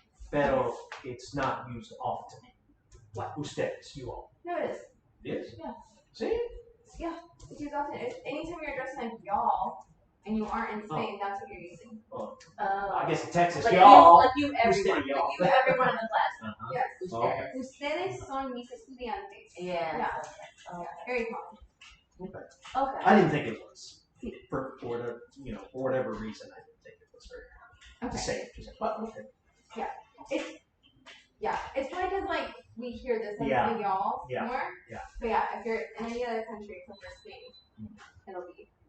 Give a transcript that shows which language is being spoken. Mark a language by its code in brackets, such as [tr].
[en] Pero it's not used often. What? Ustedes. You all. No, it is. It is? Yeah. See? Yeah, it's used often. Anytime you're addressing like y'all, and you aren't in Spain, that's what you're using. I guess in Texas, Like y'all. like you, everyone. Ustedes, y'all. Like you, everyone in the class. Yes. Okay. [es] Ustedes son mis estudiantes. [en] Yeah. Yeah. Okay. Very common. Okay. Okay. I didn't think it was. For whatever reason, I didn't think it was very hard to Okay. say it. But okay. It's probably because like we hear this in Yeah. y'all Yeah. more. Yeah. But yeah, if you're in any other country except for Spain, it'll be